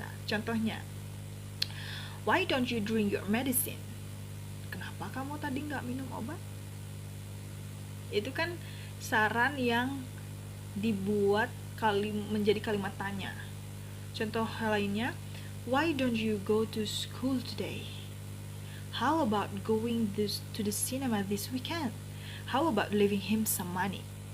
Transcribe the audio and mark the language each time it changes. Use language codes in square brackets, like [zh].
[en] Contohnya, why don't you drink your medicine? [id] Kenapa kamu tadi nggak minum obat? Itu kan saran yang dibuat menjadi kalimat tanya. Contoh lainnya, [en] why don't you go to school today? How about going to the cinema this weekend? How about leaving him some money?